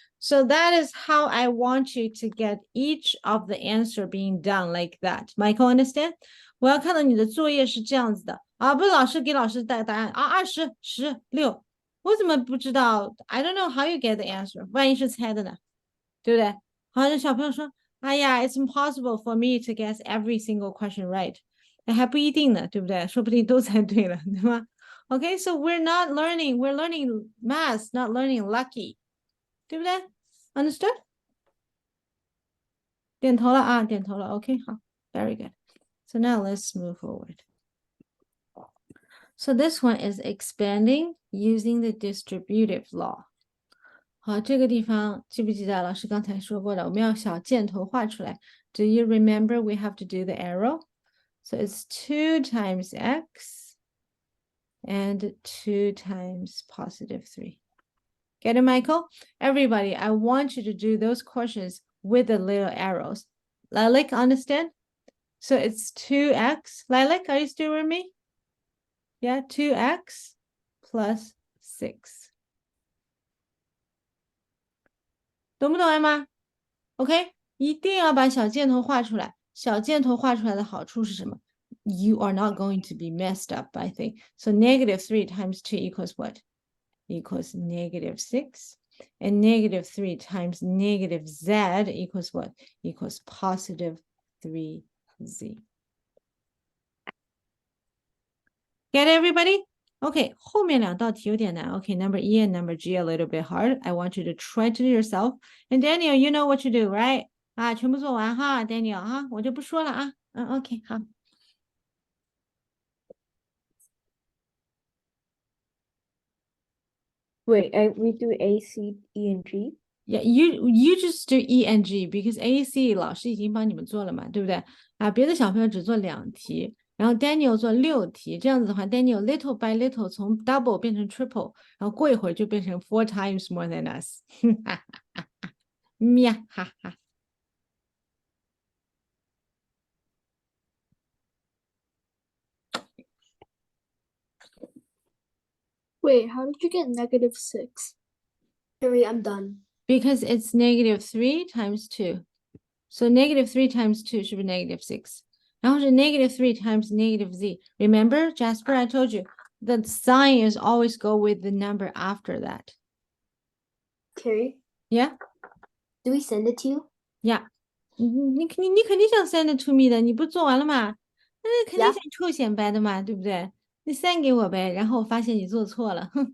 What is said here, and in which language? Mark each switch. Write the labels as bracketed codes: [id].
[en] So that is how I want you to get each of the answer being done like that. Michael, understand? [zh] 我要看到你的作业是这样子的啊，不是老师给老师带答案啊，20、10、6，我怎么不知道 ？ [en] I don't know how you get the answer. [zh] 万一是猜的呢，对不对？好像小朋友说，哎呀 [en] ，It's impossible for me to guess every single question right. [zh] 哎，还不一定呢，对不对？说不定都猜对了，对吗？ [en] Okay, so we're learning math, not learning lucky. [zh] 对不对 [en] Understood? [zh] 点头了啊，点头了。OK, 好 [en] Very good. So now let's move forward. So this one is expanding using the distributive law. [zh] 好，这个地方记不记得老师刚才说过的？我们要小箭头画出来。 [en] Do you remember we have to do the arrow? So it's 2 times x and 2 times +3. Get it, Michael? Everybody, I want you to do those questions with the little arrows. Lilac, understand? So it's 2x. Lilac, are you still with me? Yeah, 2x plus 6. [zh] 懂不懂Emma？ OK， 一定要把小箭头画出来。小箭头画出来的好处是什么？ [en] You are not going to be messed up, I think. So -3 times 2 equals what? equals -6. And -3 times -z equals what? Equals +3z. Get it, everybody? [zh] Okay, 后面两道题有点难. [en] Okay, number E and number G a little bit hard. I want you to try to do yourself. And Daniel, you know what to do, right? [zh] 啊，全部做完哈 Daniel 哈，我就不说了啊。 OK, 好。 [en] Wait, we do A, C, E, and G? Yeah, you just do E and G because A, C [zh] 老师已经帮你们做了嘛，对不对？啊，别的小朋友只做2题，然后 Daniel 做6题，这样子的话 ，Daniel [en] little by little [zh] 从 double 变成 triple，然后过一会儿就变成 [en] 4 times more than us， [zh] 哈哈哈哈，喵哈哈。 [en] Wait, how did you get -6? Harry, I'm done. Because it's -3 times 2. So -3 times 2 [zh] 是不是- [en] 6? [zh] 然后是- [en] 3 times -z. Remember, Jasper, I told you, the sign is always go with the number after that. Carrie, Yeah? do we send it to you? Yeah. [zh] 你肯定想 [en] send it to me [zh] 的，你不是做完了吗？那肯定 [en] Yeah. [zh] 想臭显摆的嘛，对不对？你 send 给我呗，然后我发现你做错了，